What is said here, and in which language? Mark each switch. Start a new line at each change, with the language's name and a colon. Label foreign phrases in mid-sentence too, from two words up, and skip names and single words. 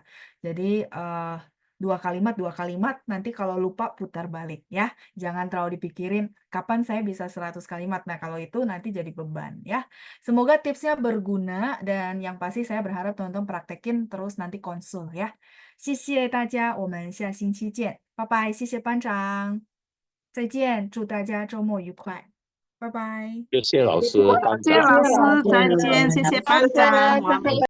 Indonesian: Jadi 2 kalimat nanti kalau lupa putar balik ya. Jangan terlalu dipikirin kapan saya bisa 100 kalimat. Nah, kalau itu nanti jadi beban ya. Semoga tipsnya berguna dan yang pasti saya berharap teman-teman praktekin terus nanti konsul ya.
Chinese: 谢谢大家，我们下星期见，拜拜，谢谢班长。再见，祝大家周末愉快，拜拜。谢谢老师，班谢谢长。老师，再见，谢谢班长，我们。